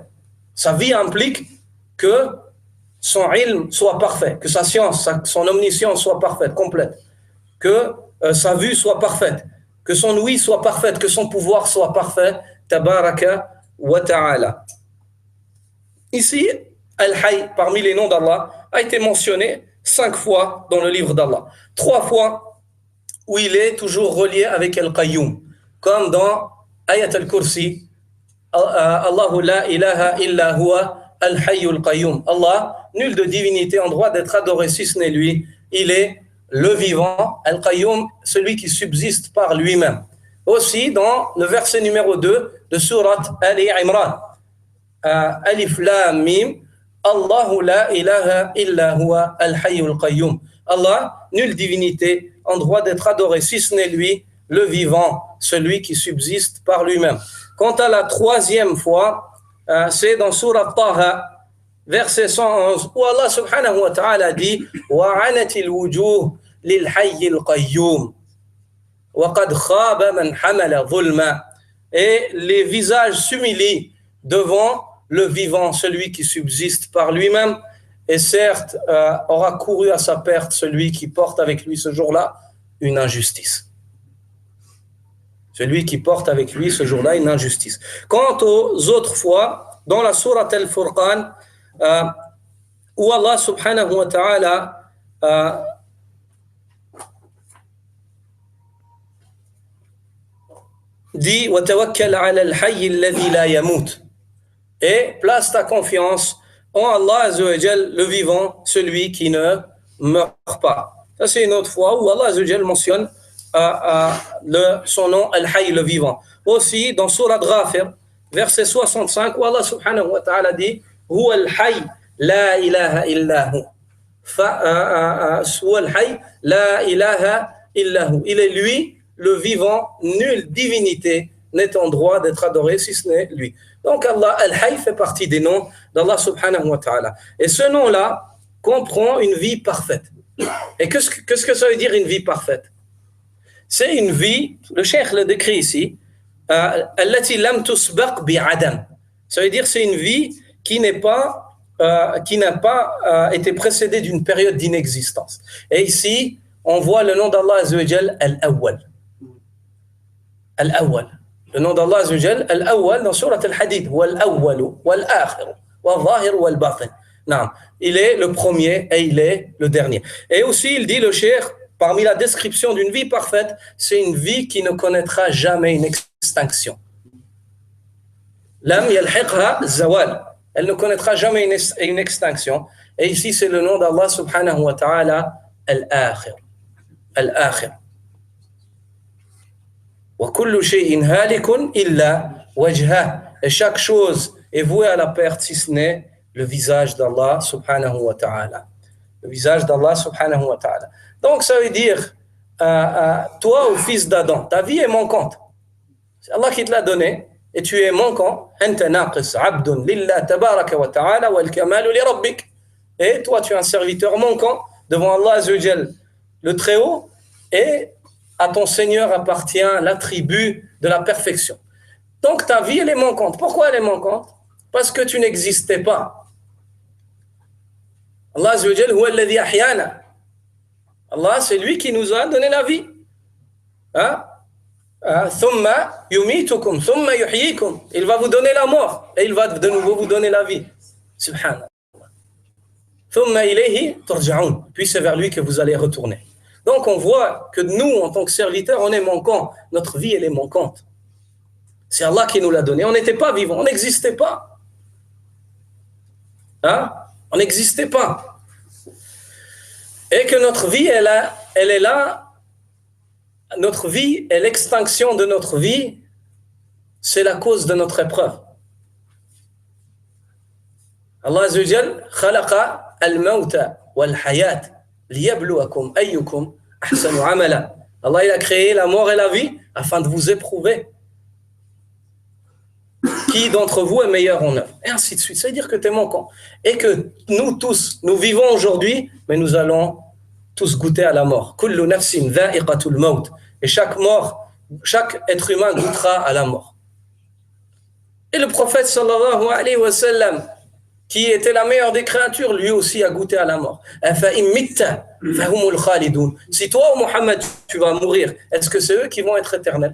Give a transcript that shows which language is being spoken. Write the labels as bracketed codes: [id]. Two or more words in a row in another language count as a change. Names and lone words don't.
[fr] Sa vie implique que son ilm soit parfait, que sa science, son omniscience soit parfaite, complète, que sa vue soit parfaite, que son ouïe soit parfaite, que son pouvoir soit parfait, [ar] تبارك وتعالى. [fr] Ici, Al-Hayy, parmi les noms d'Allah, a été mentionné 5 fois dans le livre d'Allah. 3 fois où il est toujours relié avec Al-Qayyum, comme dans Ayat al-Kursi, [ar] الله لا إله إلا هو الحي القيوم. [fr] Allah, nul de divinité en droit d'être adoré si ce n'est lui. Il est le vivant, Al-Qayyum, celui qui subsiste par lui-même. Aussi, dans le verset numéro 2 de [ar] سورة آل عمران الم الله لا إله إلا هو الحي القيوم. [fr] Allah, nulle divinité en droit d'être adoré si ce n'est lui, le vivant, celui qui subsiste par lui-même. Quant à la 3e fois, c'est dans Surat Taha, verset 111, où Allah [ar] سبحانه وتعالى [fr] dit [ar] وَعَنَتِ الْوُجُوهِ لِلْحَيِّ الْقَيُّومِ وَقَدْ خَابَ مَنْ حَمَلَ ظُلْمًا. [fr] Et les visages s'humilient devant le vivant, celui qui subsiste par lui-même, et certes aura couru à sa perte celui qui porte avec lui ce jour-là une injustice. celui qui porte avec lui ce jour-là une injustice. Quant aux autres fois, dans la sourate Al-Furqan, où Allah [ar] سبحانه وتعالى [fr] dit [ar] وَتَوَكَّلْ عَلَى الْحَيِّ الَّذِي لَا يَمُوتُ, [fr] et place ta confiance en Allah [ar] عز وجل, [fr] le vivant, celui qui ne meurt pas. Ça, c'est une autre fois où Allah [ar] عز وجل [fr] mentionne son nom, Al-Hayy, le vivant. Aussi, dans [ar] Surat Ghafir, [fr] verset 65, où [ar] Allah سبحانه وتعالى dit هو الحي لا إله إلا هو. هو الحي لا إله إلا هو. [fr] Il est lui, le vivant, nulle divinité n'est en droit d'être adoré si ce n'est lui. Donc Allah Al-Hayy fait partie des noms d'Allah [ar] سبحانه وتعالى. [fr] Et ce nom-là comprend une vie parfaite. Et qu'est-ce que ça veut dire une vie parfaite? C'est une vie, le cheikh le décrit ici, [ar] التي لم تسبق بعدم. [fr] Ça veut dire c'est une vie qui n'a pas été précédée d'une période d'inexistence. Et ici, on voit le nom d'Allah [ar] عز وجل, [fr] Al-Awwal. Al-Awwal. Le nom d' [ar] الله عز وجل الأول, dans سورة الحديد والأول والآخر والظاهر والباطن. [fr] Non, il est le premier et il est le dernier. Et aussi, il dit, le cheikh, parmi la description d'une vie parfaite, c'est une vie qui ne connaîtra jamais une extinction. [ar] لم يلحقها زوال. [fr] Elle ne connaîtra jamais une extinction. Et ici, c'est le nom d'Allah [ar] سبحانه وتعالى, [fr] Al-Akhir. Al-Akhir. [ar] وكل شيء هالك إلا وجهه. [fr] Et chaque chose est vouée à la perte si ce n'est le visage d'Allah [ar] سبحانه وتعالى. [fr] Le visage d'Allah [ar] سبحانه وتعالى. [fr] Donc ça veut dire, toi, au fils d'Adam, ta vie est manquante. C'est Allah qui te l'a donné et tu es manquant. [ar] أنت ناقص عبد لله تبارك وتعالى والكمال لربك. [fr] Et toi, tu es un serviteur manquant devant Allah [ar] عز وجل, [fr] le Très-Haut, et à ton Seigneur appartient l'attribut de la perfection. Donc ta vie, elle est manquante. Pourquoi elle est manquante? Parce que tu n'existais pas. [ar] الله عز وجل هو الذي أحيانا. [fr] Allah, c'est lui qui nous a donné la vie. [ar] ثم يميتكم ثم يحييكم. [fr] Il va vous donner la mort et il va de nouveau vous donner la vie. [ar] سبحان الله ثم إليه ترجعون. [fr] Puis c'est vers lui que vous allez retourner. Donc on voit que nous, en tant que serviteurs, on est manquants. Notre vie, elle est manquante. C'est Allah qui nous l'a donné. On n'était pas vivants, on n'existait pas. On n'existait pas. Et que notre vie, elle est là. Notre vie et l'extinction de notre vie, c'est la cause de notre épreuve. [ar] الله عز وجل خلق الموت والحياة ليبلوكم أيكم أحسن عملا. [fr] Allah, il a créé la mort et la vie afin de vous éprouver. Qui d'entre vous est meilleur en œuvre? Et ainsi de suite. Ça veut dire que tu es manquant. Et que nous tous, nous vivons aujourd'hui, mais nous allons tous goûter à la mort. [ar] كل نفس ذائقة الموت. [fr] Et chaque être humain goûtera à la mort. Et le prophète [ar] صلى الله عليه وسلم, [fr] qui était la meilleure des créatures, lui aussi a goûté à la mort. Si toi, Muhammad, tu vas mourir, est-ce que c'est eux qui vont être éternels?